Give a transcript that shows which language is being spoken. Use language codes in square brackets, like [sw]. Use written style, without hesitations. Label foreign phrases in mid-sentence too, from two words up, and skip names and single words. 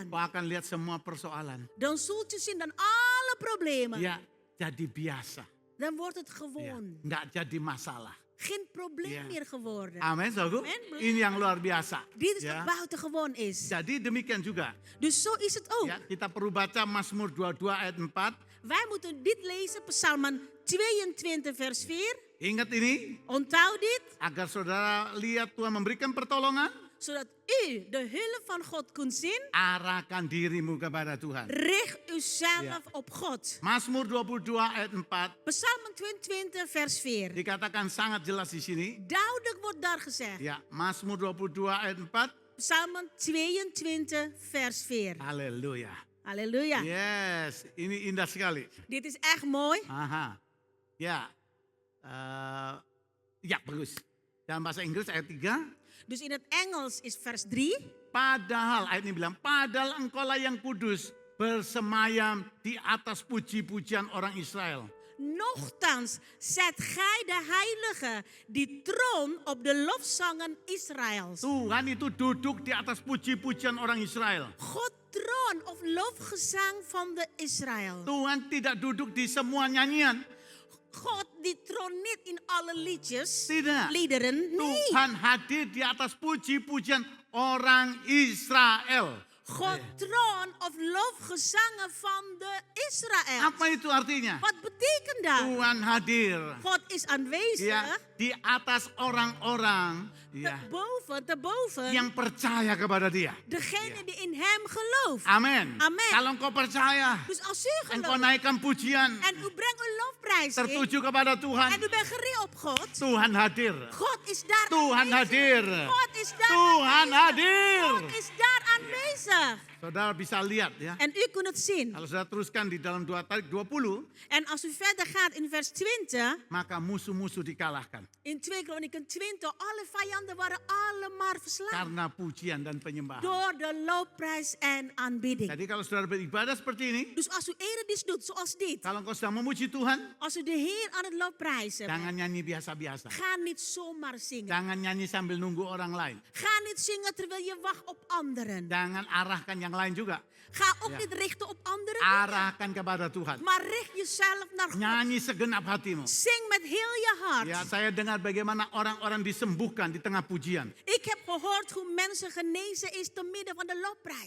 [id] Kau akan lihat semua persoalan. [nl] Dan zult u zien dan alle problemen. [id] Ya, jadi biasa. [nl] Dan wordt het [id] Ya, [nl] gewoon. [id] nggak jadi masalah. [nl] Geen probleem Ja. meer geworden. [id] Amin, saudaraku. [nl] Amen. [id] Ini yang luar biasa. [nl] Dit is [id] Ya. [nl] wat buitengewoon is. [id] Jadi demikian juga. [nl] Dus zo is het ook. [id] Ya, kita perlu baca Mazmur 22 ayat 4. [nl] Wij moeten dit lezen, Psalmen 22 vers 4. [id] Ingat ini, [nl] Onthoud dit, [id] agar saudara lihat Tuhan memberikan pertolongan. [nl] zodat u de hulp van God kunt zien. [id] Arahkan dirimu kepada Tuhan. [nl] Richt uzelf Ja. op God. [id] Mazmur 22 ayat 4 [nl] Psalmen 22 vers 4. [id] dikatakan sangat jelas di sini. [nl] Duidelijk wordt daar gezegd. [id] Ya, Mazmur 22 ayat 4. [nl] Psalmen 22 vers 4. [id] Haleluya. [nl] Halleluja. [id] Yes, ini indah sekali. [nl] Dit is echt mooi. [id] Aha. Ya. Ya, bagus. Dalam bahasa Inggris ayat 3. [nl] Dus in het Engels is vers 3. [id] Padahal, ayat ini bilang, padahal engkaulah yang kudus bersemayam di atas puji-pujian orang Israël. [nl] Nochtans zet gij de heilige die troon op de lofzangen Israëls. [id] Tuhan itu duduk di atas puji-pujian orang Israel. [nl] God troon of lofgezang van de Israël. [id] Tuhan tidak duduk di semua nyanyian. [nl] God die troont niet in alle liedjes, [id] Tidak. [nl] liederen. Nee. [id] Tuhan hadir di atas puji-pujian orang Israel. [nl] God troon of lofgezangen van de Israël. [id] Apa itu artinya? [nl] Wat betekent dat? [id] Tuhan hadir. [nl] God is aanwezig. [id] Ya, di atas orang-orang ya, [nl] Te boven. [id] yang percaya kepada Dia. [nl] Degene die in hem gelooft. [id] Amin. [nl] Amen. [id] Kalau engkau percaya, [nl] Dus als u [id] engkau [nl] gelooft [id] naikkan pujian [nl] en u brengt uw lofprijs in [id] tertuju kepada [nl] en [id] Tuhan, [nl] u bent gericht op God. [id] Tuhan hadir. [nl] God is daar [id] Tuhan [nl] aanwezig. [id] hadir. [nl] God is daar [id] Tuhan [nl] aanwezig. [id] hadir. [nl] God is daar aanwezig. [id] Saudara bisa lihat ya. [nl] En u kunt het zien. [id] Kalau saudara teruskan di dalam 20, [nl] En als u verder gaat in vers 20, [id] maka musuh-musuh dikalahkan. [nl] in 2 Kronieken 20, alle vijanden waren allemaal verslagen. [id] Karena pujian dan penyembahan. [nl] Door de lofprijs en aanbidding. [id] Jadi kalau saudara beribadah seperti ini, [nl] Dus als u eredienst doet zoals dit, [id] kalau engkau sedang memuji Tuhan, [nl] als u de Heer aan het lofprijzen bent, [id] jangan nyanyi biasa-biasa. [nl] ga niet zomaar zingen. [id] Jangan nyanyi sambil nunggu orang lain. [nl] Ga niet zingen terwijl je wacht op anderen. [id] Jangan arahkan yang lain juga. [nl] Ga ook Ja. niet richten op anderen, [id] Arahkan kepada Tuhan. [nl] maar richt jezelf naar God. [id] Nyanyi segenap hatimu. [nl] Zing met heel je hart. [id] Ya, saya dengar bagaimana orang-orang disembuhkan di tengah pujian. [nl] Ik heb gehoord hoe mensen genezen is te midden van de lofprijs.